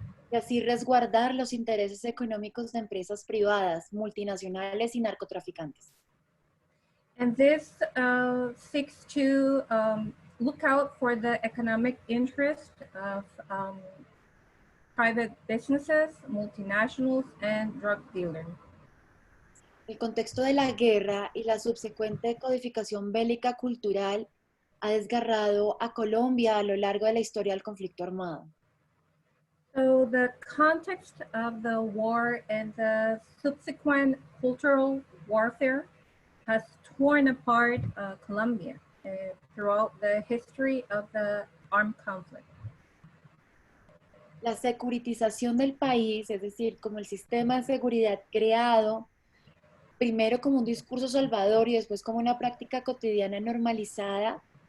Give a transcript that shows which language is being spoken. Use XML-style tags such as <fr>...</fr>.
<es>Y así resguardar los intereses económicos de empresas privadas, multinacionales y narcotraficantes.</es> <en>And this seeks to look out for the economic interest of private businesses, multinationals, and drug dealers.</en> <es>El contexto de la guerra y la subsecuente codificación bélica cultural ha desgarrado a Colombia a lo largo de la historia del conflicto armado.</es> <en>So the context of the war and the subsequent cultural warfare has torn apart Colombia throughout the history of the armed conflict.</en> <es>La securitización del país, es decir, como el sistema de seguridad creado primero como un discurso salvador y después como una práctica cotidiana normalizada?</es>